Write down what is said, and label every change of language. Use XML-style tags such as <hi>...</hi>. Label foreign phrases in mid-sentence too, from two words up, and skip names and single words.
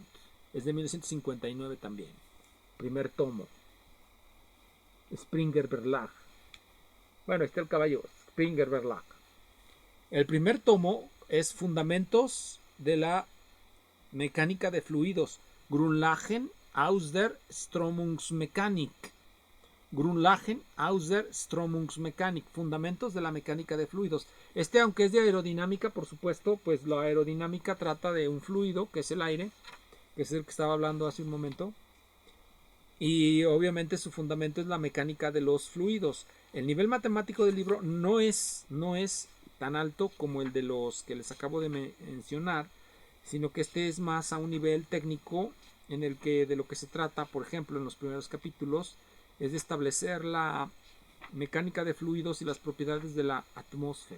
<es>Es de 1959 también. Primer tomo. Springer Verlag. Bueno, está el caballo. Springer Verlag. El primer tomo es Fundamentos de la Mecánica de Fluidos. Grundlagen aus der Strömungsmechanik. Grundlagen aus der Strömungsmechanik. Fundamentos de la mecánica de fluidos. Aunque es de aerodinámica, por supuesto, pues la aerodinámica trata de un fluido, que es el aire, que es el que estaba hablando hace un momento. Y obviamente su fundamento es la mecánica de los fluidos. El nivel matemático del libro no es tan alto como el de los que les acabo de mencionar, sino que es más a un nivel técnico en el que de lo que se trata, por ejemplo, en los primeros capítulos, es de establecer la mecánica de fluidos y las propiedades de la atmósfera.</es>